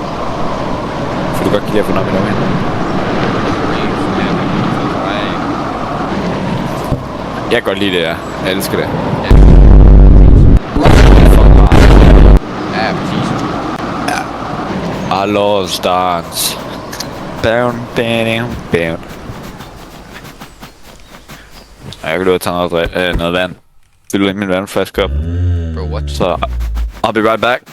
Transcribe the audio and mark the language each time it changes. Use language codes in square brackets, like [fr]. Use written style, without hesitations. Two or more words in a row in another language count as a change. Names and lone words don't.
[da] Fordi du godt kan lide at få noget med. Jeg kan godt lide det, ja. Jeg elsker det. Ja, præcis. [en] I love stars. Down. [da] Jeg kan løbe og tage noget vand. Vil du lægge min vandflaske op? [en] Bro, what? Så I'll be right back.